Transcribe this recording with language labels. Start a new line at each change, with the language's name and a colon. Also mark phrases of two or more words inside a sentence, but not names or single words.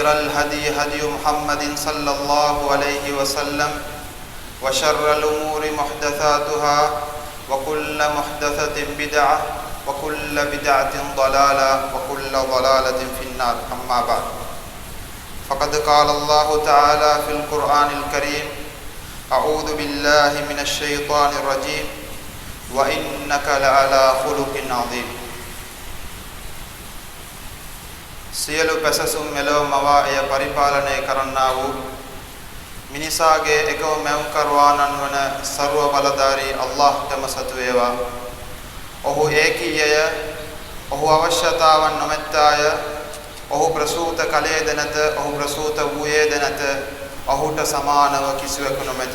Arabic: الهدي هدي محمد صلى الله عليه وسلم وشر الأمور محدثاتها وكل محدثة بدعة وكل بدعة ضلالة وكل ضلالة في النار أما بعد فقد قال الله تعالى في القرآن الكريم أعوذ بالله من الشيطان الرجيم وإنك لعلى خلق عظيم
Sinhala: සියලු පැසසුම් මෙලොව මවා එය පරිපාලනය කරන්නා වූ මිනිසාගේ එකම මැවුම්කරුවාණන් වන ਸਰව බලධාරී අල්ලාහ්ටම සතු වේවා. ඔහු ඒකීයය, ඔහු අවශ්‍යතාවන් නොමැත්තාය, ඔහු ප්‍රසූත කලයේද නැත, ඔහු ප්‍රසූත වූයේද නැත, ඔහුට සමානව කිසිවෙකු නොමැත.